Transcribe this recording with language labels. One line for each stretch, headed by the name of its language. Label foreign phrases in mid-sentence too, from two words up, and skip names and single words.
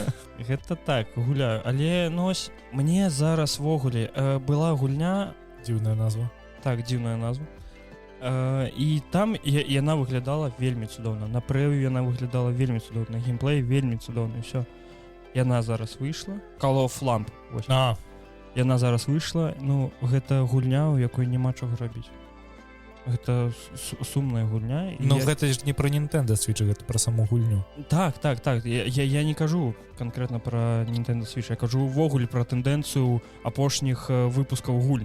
Belarusian: Гэта так, гуляю. Але, мне зараз вогуле была гульня... Дзіўная назва. Так, дзіўная назва. І там яна выглядала вельмі цудоўна. На прэв'ю яна выглядала вельмі цудоўна. Геймплей вельмі цудоўны. Всё. Яна зараз выйшла. Call of Lamp. Яна зараз выйшла. Гэта гульня, у якой няма чаго рабіць. Гэта сумная гульня. Гэта ж не пра Nintendo Switch, гэта пра саму гульню. Так. Я не кажу канкрэтна пра Nintendo Switch. Я кажу увогуле пра тэндэнцыю апошніх выпускаў гульні.